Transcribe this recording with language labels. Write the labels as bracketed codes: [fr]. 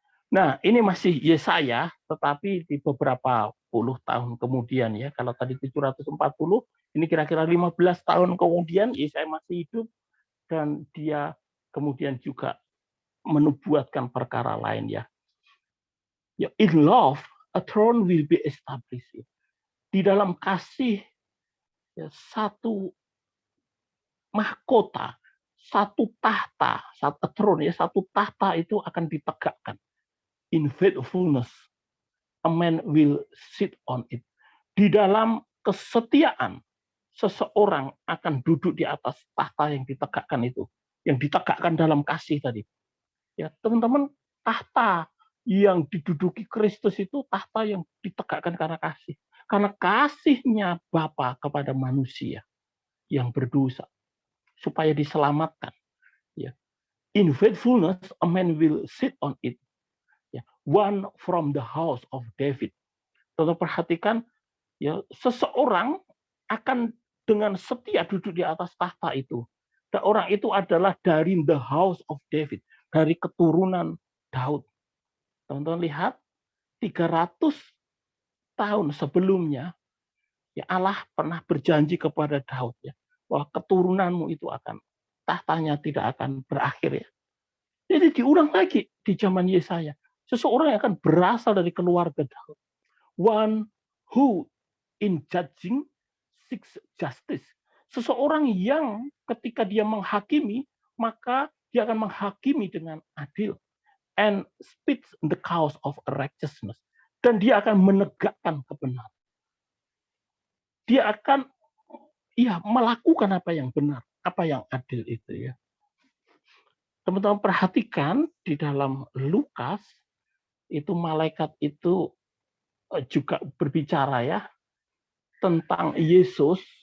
[id] Nah, ini masih Yesaya, tetapi di beberapa puluh tahun kemudian ya. Kalau tadi 740, ini kira-kira 15 tahun kemudian Yesaya masih hidup dan dia kemudian juga menubuatkan perkara lain ya. [en] Ya, in love, a throne will be established. [id] Di dalam kasih ya, satu mahkota, satu tahta, satu throne ya, satu tahta itu akan ditegakkan. [en] In faithfulness, a man will sit on it. [id] Di dalam kesetiaan, seseorang akan duduk di atas tahta yang ditegakkan itu, yang ditegakkan dalam kasih tadi. Ya, teman-teman, tahta yang diduduki Kristus itu tahta yang ditegakkan karena kasih. Karena kasihnya Bapa kepada manusia yang berdosa supaya diselamatkan. Ya. [en] In faithfulness, a man will sit on it. Ya. One from the house of David. [id] Tetap perhatikan, ya, seseorang akan dengan setia duduk di atas tahta itu. Dan orang itu adalah dari [en] the house of David, [id] dari keturunan Daud. Teman-teman lihat, 300 tahun sebelumnya, ya Allah pernah berjanji kepada Daud ya, bahwa keturunanmu itu akan tahtanya tidak akan berakhir ya. Jadi diulang lagi di zaman Yesaya. Seseorang yang akan berasal dari keluarga Daud. One who in judging seeks justice. Seseorang yang ketika dia menghakimi, maka dia akan menghakimi dengan adil. And speaks the cause of righteousness. Dan dia akan menegakkan kebenaran. Dia akan melakukan apa yang benar, apa yang adil itu ya. Teman-teman perhatikan di dalam Lukas, itu malaikat itu juga berbicara ya tentang Yesus.